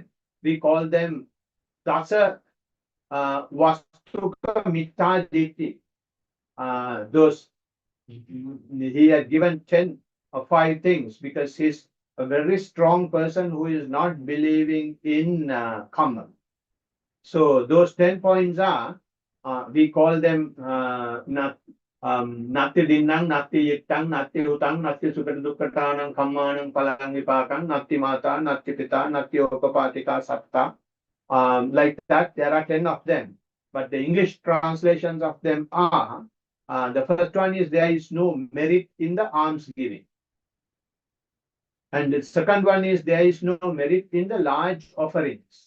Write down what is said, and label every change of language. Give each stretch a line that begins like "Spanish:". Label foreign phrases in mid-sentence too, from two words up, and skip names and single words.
English: We call them
Pali: Dasa Vastuka Mittaditi.
English: Those he had given 10 or 5 things because he's a very strong person who is not believing in karma. So those 10 points are, we call them
Pali: Nati Dinnang, Nati Yittang, Nati Utang, Nati Sukadukkatanang, Kammanang, Palang Vipakang, Nati Mata, Nati Pita, Nati Okapatika Satta.
English: Like that, there are 10 of them. But the English translations of them are, the first one is there is no merit in the alms giving. And the second one is there is no merit in the large offerings.